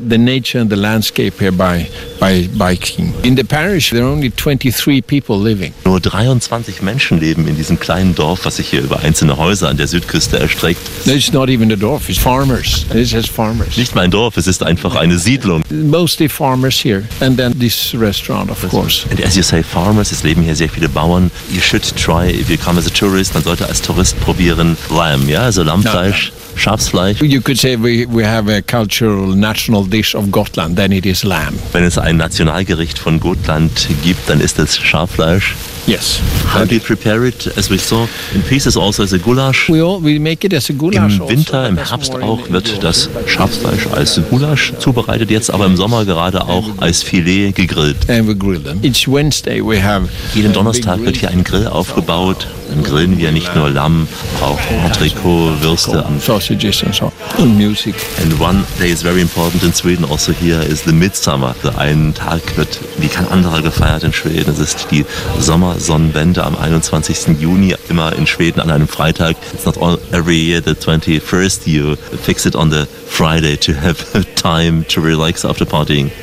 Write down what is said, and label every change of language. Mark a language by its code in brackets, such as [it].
[en] Nature and the landscape here by biking. In the parish there are only 23 people living. [de] Nur 23 Menschen leben in diesem kleinen Dorf, was sich hier über einzelne Häuser an der Südküste erstreckt. [en] No, it's not even a dorf, it's farmers. It's just farmers. [de] Nicht mein Dorf, es ist einfach eine Siedlung. [en] Mostly farmers here and then this restaurant of course. And as you say farmers, [de] es leben hier sehr viele Bauern. [en] You should try if you come as a tourist, [de] man sollte als Tourist probieren [en] Lamb, [de] ja, also Lammfleisch. [en] No. [de] Schafsfleisch. [en] You could say we have a cultural national dish of Gotland, then it is lamb. [de] Wenn es ein Nationalgericht von Gotland gibt, dann ist es Schaffleisch. [en] Yes. How do you prepare it, as we saw, in pieces also as a goulash? We make it as a goulash. [de] Im Winter, im Herbst auch, wird das Schafsfleisch als Goulash zubereitet, jetzt aber im Sommer gerade auch als Filet gegrillt. [en] And we grill them. Each Wednesday we have. [de] Jeden Donnerstag wird hier ein Grill aufgebaut. Dann grillen wir nicht nur Lamm, auch Entrecot, Würste. [en] Sausages and so. And music. And one day is very important in Sweden also here is the Midsummer. [de] Ein Tag wird wie kein anderer gefeiert in Schweden. Es ist die Sommersonnenwende am 21. Juni, immer in Schweden an einem Freitag. [en] It's not all every year the 21st, you fix it on the Friday to have time to relax after partying.